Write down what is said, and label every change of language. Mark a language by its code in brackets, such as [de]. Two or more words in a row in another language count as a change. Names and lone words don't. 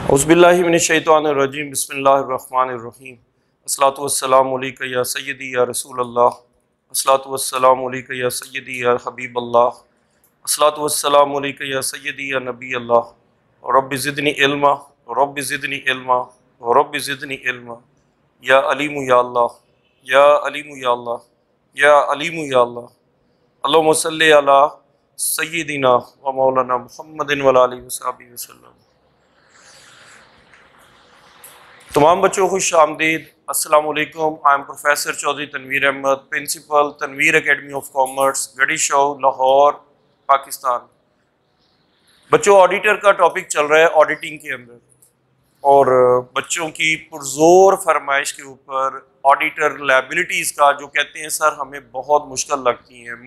[ar] أعوذ بالله من الشيطان الرجيم بسم الله الرحمن الرحيم الصلاة والسلام عليك يا سيدي يا رسول الله الصلاة والسلام عليك يا سيدي يا حبيب الله الصلاة والسلام عليك يا سيدي يا نبي الله رب زدني علما رب زدني علما رب زدني علما يا عليم يا الله يا عليم يا الله يا عليم يا الله اللهم صل على سيدنا ومولانا محمد وآله وصحبه وسلم. [ur] تمام بچوں کو خوش آمدید. [ar] السلام عليكم. [en] I am Professor Chaudhry Tanveer Ahmad, Principal Tanveer Academy of Commerce, Garhi Shahu, Lahore, Pakistan. [ur] بچوں، آڈیٹر کا ٹاپک چل رہا ہے آڈیٹنگ کے اندر، اور بچوں کی پرزور فرمائش کے اوپر [en] auditor liabilities [ur] کا جو کہتے ہیں سر ہمیں بہت مشکل لگتی ہیں.